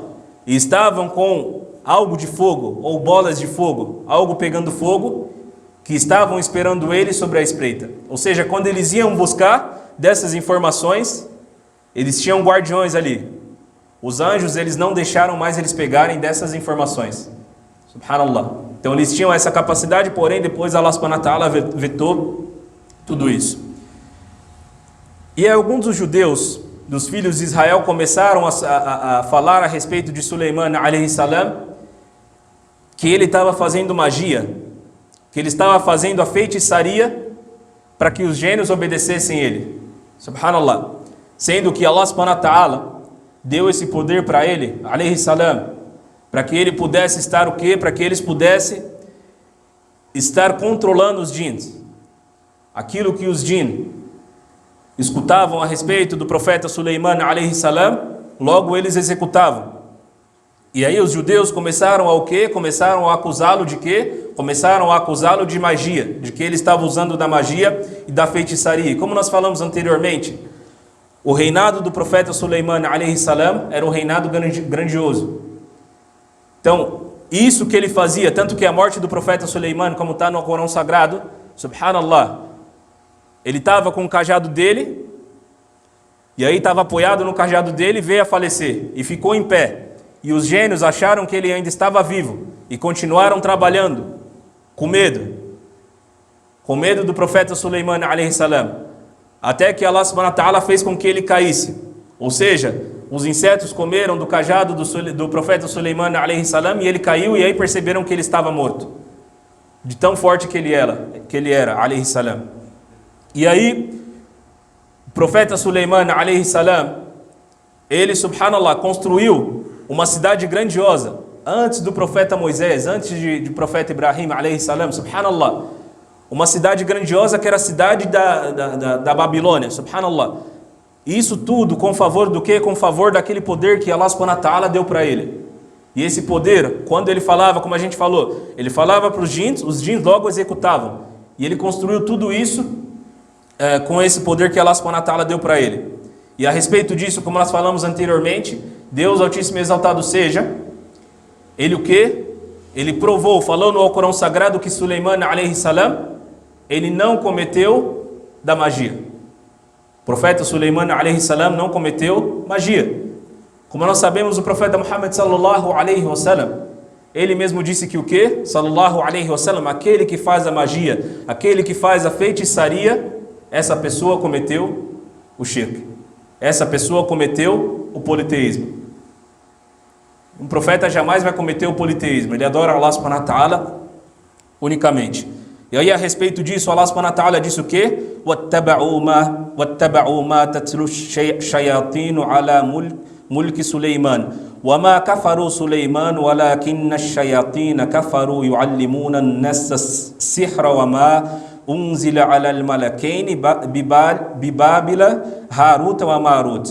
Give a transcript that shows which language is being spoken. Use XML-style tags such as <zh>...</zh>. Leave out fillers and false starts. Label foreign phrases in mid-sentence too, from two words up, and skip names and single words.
<pt>E estavam com algo de fogo, ou bolas de fogo, algo pegando fogo, que estavam esperando eles sobre a espreita. Ou seja, quando eles iam buscar dessas informações, eles tinham guardiões ali. Os anjos, eles não deixaram mais eles pegarem dessas informações. Subhanallah. Então eles tinham essa capacidade, porém depois</pt> <ar>الله سبحانه وتعالى</ar> <pt>vetou tudo isso. E alguns dos judeus, dos filhos de Israel, começaram a falar a respeito de Suleiman</pt> <ar>عليه السلام,</ar> <pt>que ele estava fazendo magia, que ele estava fazendo a feitiçaria para que os gênios obedecessem ele. Subhanallah. Sendo que</pt> <ar>الله سبحانه وتعالى</ar> <pt>deu esse poder para ele,</pt> <ar>عليه السلام,</ar> <pt>para que ele pudesse estar o quê? Para que eles pudessem estar controlando os jins. Aquilo que os jins escutavam a respeito do profeta Suleiman</pt> <ar>عليه السلام,</ar> <pt>logo eles executavam. E aí os judeus começaram a o quê? Começaram a acusá-lo de quê? Começaram a acusá-lo de magia, de que ele estava usando da magia e da feitiçaria. E como nós falamos anteriormente, o reinado do profeta Suleiman</pt> <ar>عليه السلام</ar> <pt>era um reinado grandioso. Então, isso que ele fazia, tanto que a morte do profeta Suleiman, como está no Corão Sagrado, subhanallah, ele estava com o cajado dele, e aí estava apoiado no cajado dele, veio a falecer, e ficou em pé. E os gênios acharam que ele ainda estava vivo, e continuaram trabalhando, com medo do profeta Suleiman</pt> <ar>عليه السلام,</ar> <pt>até que</pt> <ar>الله سبحانه وتعالى</ar> <pt>fez com que ele caísse. Ou seja, os insetos comeram do cajado do profeta Suleiman</pt> <ar>عليه السلام,</ar> <pt>e ele caiu, e aí perceberam que ele estava morto, de tão forte que ele era</pt> <ar>عليه السلام.</ar> <pt>E aí, o profeta Suleiman</pt> <ar>عليه السلام,</ar> <pt>ele, subhanallah, construiu uma cidade grandiosa, antes do profeta Moisés, antes de profeta Ibrahim</pt> <ar>عليه السلام,</ar> <pt>subhanallah, uma cidade grandiosa que era a cidade da Babilônia, subhanallah. Isso tudo com favor do quê? Com favor daquele poder que</pt> <ar>الله سبحانه وتعالى</ar> <pt>deu para ele. E esse poder, quando ele falava, como a gente falou, ele falava para os jins logo executavam. E ele construiu tudo isso com esse poder que</pt> <ar>الله سبحانه وتعالى</ar> <pt>deu para ele. E a respeito disso, como nós falamos anteriormente, Deus Altíssimo e Exaltado seja, ele o quê? Ele provou, falou no Alcorão Sagrado que Suleiman</pt> <ar>عليه السلام,</ar> <pt>ele não cometeu da magia. O profeta Suleiman</pt> <ar>عليه السلام</ar> <pt>não cometeu magia. Como nós sabemos, o profeta Muhammad</pt> <ar>صلى الله عليه وسلم,</ar> <pt>ele mesmo disse que o quê?</pt> <ar>صلى الله عليه وسلم,</ar> <pt>aquele que faz a magia, aquele que faz a feitiçaria, essa pessoa cometeu o shirk. Essa pessoa cometeu o politeísmo. Um profeta jamais vai cometer o politeísmo. Ele adora</pt> <ar>الله سبحانه وتعالى</ar> <pt>unicamente. E aí a respeito disso,</pt> <ar>الله سبحانه وتعالى</ar> <pt>disse o quê?</pt> <ar>وَاتَّبَعُوا مَا تَتْلُو الشَّيَاطِينُ عَلَى مُلْكِ سُلَيْمَانَ وَمَا كَفَرُوا سُلَيْمَانُ وَلَكِنَّ الشَّيَاطِينَ كَفَرُوا يُعَلِّمُونَ النَّاسَ السِّحْرَ وَمَا أُنزِلَ عَلَى الْمَلَكَيْنِ بِبَابِلَ هَارُوتَ وَمَارُوتَ.</ar>